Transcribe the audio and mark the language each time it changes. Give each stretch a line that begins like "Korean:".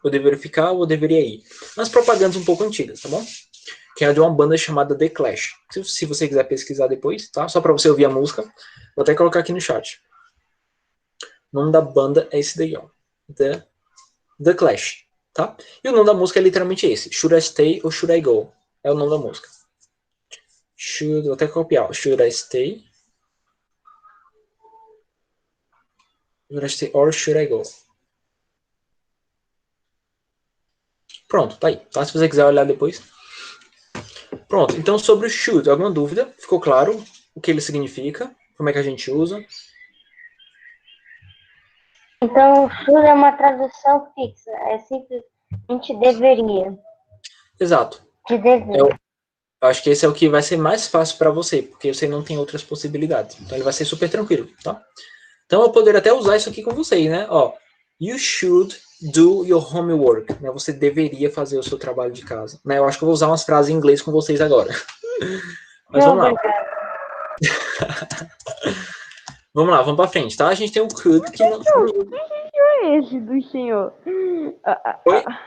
Portuguese: Eu deveria ficar ou eu deveria ir? Umas propagandas um pouco antigas, tá bom? Que é de uma banda chamada The Clash. Se você quiser pesquisar depois, tá? Só para você ouvir a música. Vou até colocar aqui no chat. O nome da banda é esse daí, ó. The Clash, tá? E o nome da música é literalmente esse.
English: Should I stay or should I go?
Portuguese: É o nome da música. Vou até copiar.
English: Should I stay? Should I stay or should I go?
Portuguese: Pronto, tá aí. Tá? Se você quiser olhar depois. Pronto, então sobre o should, alguma dúvida? Ficou claro o que ele significa? Como é que a gente usa? Então, should é uma tradução fixa. É simplesmente deveria. Exato. De dever. Eu acho que esse é o que vai ser mais fácil para você, porque você não tem outras possibilidades. Então ele vai ser super tranquilo, tá? Então eu poderia até usar isso aqui com vocês, né?
English: Ó, you should do your homework.
Portuguese: Né? Você deveria fazer o seu trabalho de casa. Né? Eu acho que eu vou usar umas frases em inglês com vocês agora. Mas vamos lá. Vamos lá, vamos para frente, tá? A gente tem o could que não... Que é esse do senhor? Oi?